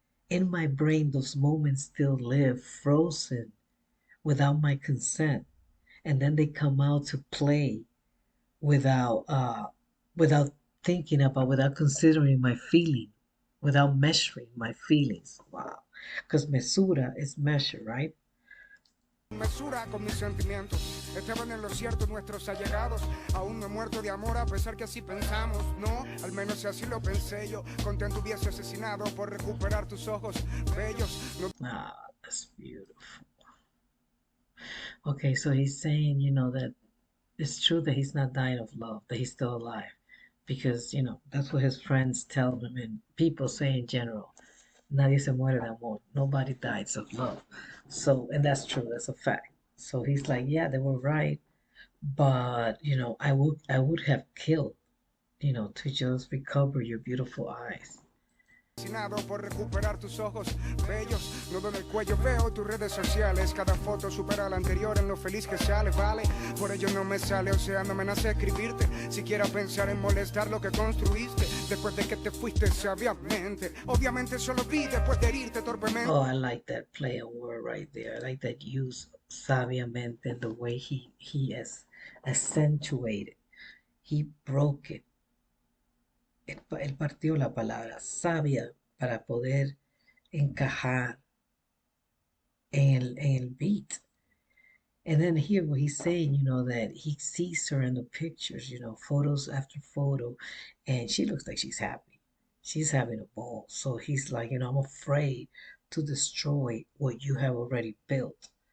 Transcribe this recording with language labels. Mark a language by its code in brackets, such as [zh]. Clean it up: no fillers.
[en] In my brain, those moments still live, frozen without my consent, and then they come out to play without without thinking about, without considering my feeling, without measuring my feelings. Wow, because mesura is measure, right? [es] Mesura con mis sentimientos. Estaban en lo cierto nuestros allegados. Aún no he muerto de amor a pesar que así pensamos. No, al menos así lo pensé yo. Contento hubiese asesinado por recuperar tus ojos bellos. No. [en] Ah, that's beautiful. Okay, so he's saying, that it's true that he's not dying of love, that he's still alive. Because, that's what his friends tell him and people say in general. [es] Nadie se muere de amor. [en] Nobody dies of love. So, and that's true. That's a fact. So he's like, yeah, they were right. But, I would have killed, to just recover your beautiful eyes. [es] Por recuperar tus ojos bellos, nudo en el cuello, veo tus redes sociales, cada foto supera la anterior en lo feliz que sale, vale, por ello no me sale, o sea, no me nace escribirte, siquiera pensar en molestar lo que construiste, después de que te fuiste sabiamente, obviamente solo vi después de herirte torpemente. [en] Oh, I like that play on word right there. I like that use sabiamente and the way he has accentuated. He broke it. [es] Él partió la palabra sabia para poder encajar en el beat. [en] And then here what he's saying, that he sees her in the pictures, photos after photo, and she looks like she's happy. She's having a ball. So he's like, I'm afraid to destroy what you have already built.